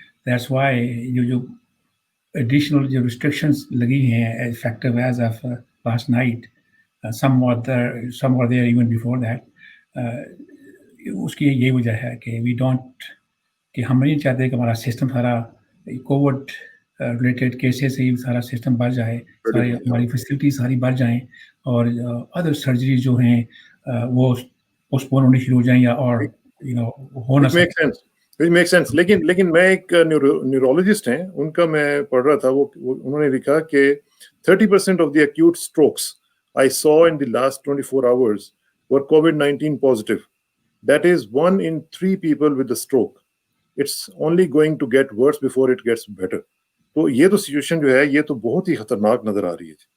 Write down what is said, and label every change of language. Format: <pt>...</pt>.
<en>That's why جو additional جو restrictions</en> <ur>لگی ہیں</ur> <en>effective as of last night, some were there even before that.</en> <ur>اس کی یہ وجہ ہے کہ کہ ہم نہیں چاہتے کہ ہمارا سسٹم سارا کووڈ ریلیٹڈ کیسز سے سارا سسٹم بڑھ جائے, ساری ہماری فیسلٹیز ساری بڑھ جائیں, اور ادر سرجری جو ہیں وہ پوسٹپون ہونی شروع ہو جائیں یا اور ہو نہ سکے.</ur> <en>Make sense.</en> <ur>لیکن میں ایک نیورولوجسٹ ہیں, ان کا میں پڑھ رہا تھا, وہ انہوں نے لکھا کہ</ur> <en>30% of the acute strokes I saw in the last 24 hours were COVID-19 positive. That is 1 in 3 people with the stroke. It's only going to get worse before it gets better.</en> <ur>تو یہ تو سچویشن جو ہے یہ تو بہت ہی خطرناک نظر آ رہی ہے.</ur>